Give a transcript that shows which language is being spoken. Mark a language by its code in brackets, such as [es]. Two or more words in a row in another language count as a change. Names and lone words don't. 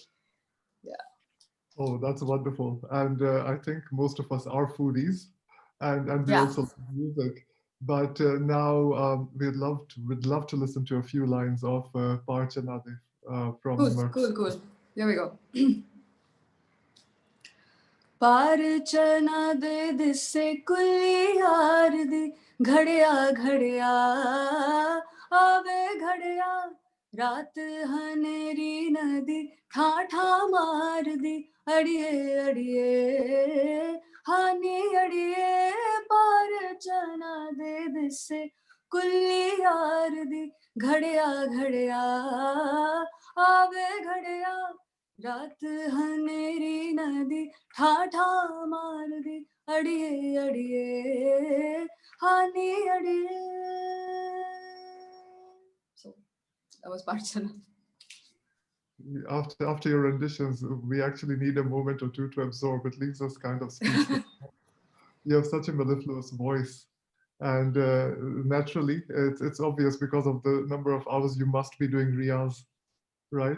[en] Yeah. Oh, that's wonderful. And I think most of us are foodies, and we Yeah. also love music. But now we'd love to listen to a few lines of Parchana from. Cool. Here we go. [pa] ਪਰਚਾਨਾ ਦੇ ਦਿੱਸੇ ਕੁੱਲੀ ਯਾਰ ਦੀ ਘੜਿਆ ਘੜਿਆ ਆਵੇ ਘੜਿਆ ਰਾਤ ਹਨੇਰੀ ਨਦੀ ਠਾ ਮਾਰ ਦੀ ਅੜੀਏ ਅੜੀਏ ਹਾਣੀ ਅੜੀਏ ਪਰਚਾਨਾ ਦੇ ਦਿੱਸੇ ਕੁੱਲੀ ਯਾਰ ਦੀ ਘੜਿਆ ਘੜਿਆ ਆਵੇ ਘੜਿਆ ਰਾਤ ਹਨੇਰੀ ਨਦੀ ਠਾਠਾ ਮਾਰ ਦੀ ਅੜੀਏ ਅੜੀਏ ਹਾਣੀ ਅੜੀਏ. [en] So that was Parchana. After your renditions, we actually need a moment or two to absorb. It leaves us kind of speechless. You have such a mellifluous voice, and naturally, it's obvious because of the number of hours you must be doing riyaz, right?